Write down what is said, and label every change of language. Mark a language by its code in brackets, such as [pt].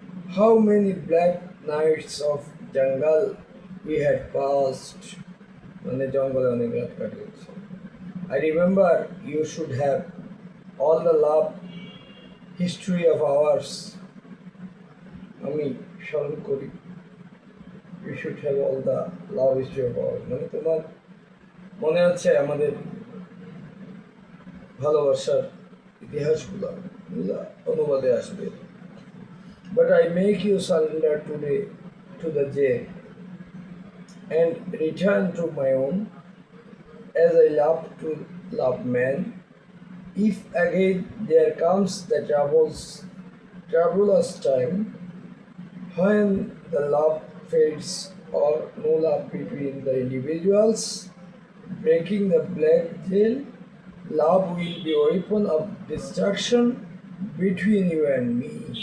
[en] How many black nights of jungle we had passed. [bn] মানে জঙ্গলে অনেক রাত কাটিয়েছি। [en] I remember you should have all the love history of ours. [bn] আমি স্মরণ করি [en] you should have all the love history of ours. [bn] মানে তোমার মনে আছে আমাদের ভালোবাসার ইতিহাসগুলো অনুবাদে আসবে। [en] But I make you surrender today to the jail and return to my own as I love to love man. If again there comes the troublous time when the love fades or no love between the individuals, breaking the black veil, love will be a weapon of destruction between you and me.